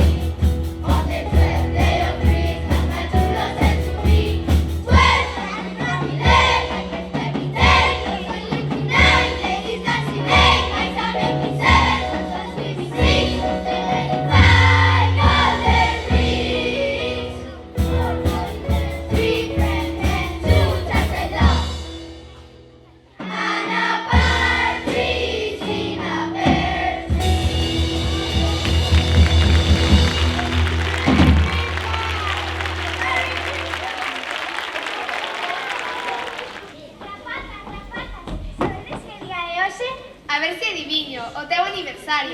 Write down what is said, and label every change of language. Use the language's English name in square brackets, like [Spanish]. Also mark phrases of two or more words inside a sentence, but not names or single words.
[English] On the 12th day of Christmas, my true love sent to me 12 11 pipers piping, 10 lords a leaping, 9 ladies dancing, 8 nights a milking, 7 swans a swimming, 6 geese a laying, 5 golden rings, 4 calling birds, 3 French hens, 2 turtle doves, and a partridge in a pear [Galician] Sabedes que día é hoxe? A ver se adiviño, o teu aniversario.